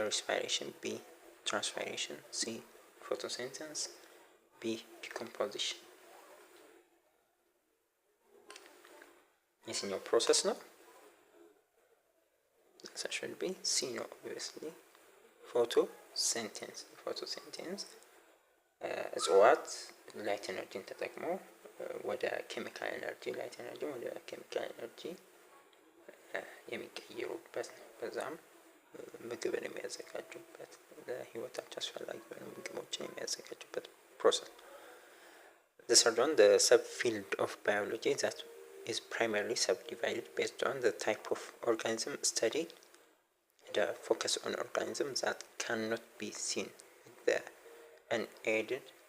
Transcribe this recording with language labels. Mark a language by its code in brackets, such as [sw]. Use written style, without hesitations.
[en] respiration, B. transpiration, C. photosynthesis, B. decomposition. [am] የትኛው ፕሮሰስ ነው? [en] That should be C [am] ነው [en] obviously. [am] photosynthesis እጽዋት ላይት ኤነርጂን ተጠቅመው ወደ ኬሚካል ኤነርጂ ላይት ኤነርጂ ወደ ኬሚካል ኤነርጂ የሚቀይሩበት ነው። በዛም ምግብን የሚያዘጋጁበት ለህይወታቸው አስፈላጊ የሆኑ ምግቦችን የሚያዘጋጁበት ፕሮሰስ። [en] The third one, the subfield of biology that is primarily subdivided based on the type of organism studied. The focus on organisms that cannot be seen with the unaided.